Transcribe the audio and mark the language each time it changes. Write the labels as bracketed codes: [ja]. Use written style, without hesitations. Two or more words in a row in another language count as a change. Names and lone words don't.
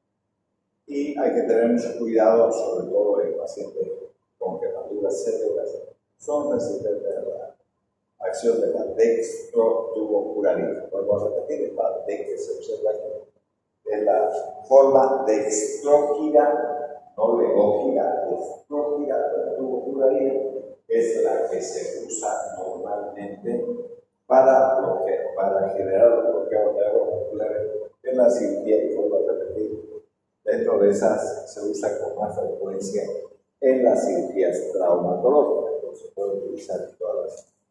[es] Y hay que tener mucho cuidado, sobre todo en pacientes con quemaduras severas, son resistentes a la acción de la dextrotubocurarina. Vuelvo a repetir, esta D que se observa aquí es la forma dextroquira, no levoquira, dextroquira, la tubocurarina es la que se usa normalmente para generar bloqueos neuromusculares en la cirugía, y vuelvo a repetir, dentro de esas se usa con más frecuencia en las cirugías traumatológicas, entonces se puede utilizar en todas las.